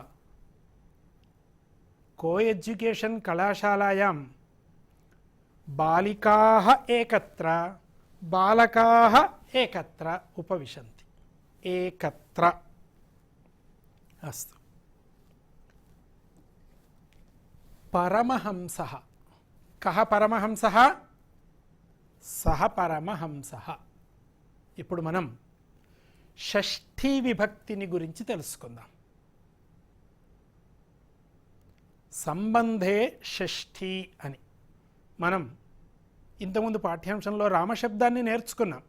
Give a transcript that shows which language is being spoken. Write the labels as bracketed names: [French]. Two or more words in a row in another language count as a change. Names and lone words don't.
[English] co education [Sanskrit] कलाशालायां बालिकाः एकत्र, बालकाः एकत्र उपविशन्ति. एकत्र. अस्तु. परमहंसः. कः परमहंसः? सः परमहंसः. [Telugu] ఇప్పుడు మనం షష్ఠీ విభక్తిని గురించి తెలుసుకుందాం. [Sanskrit] సంబంధే షష్ఠీ [Telugu] అని మనం ఇంతకుముందు పాఠ్యాంశంలో రామశబ్దాన్ని నేర్చుకున్నాం.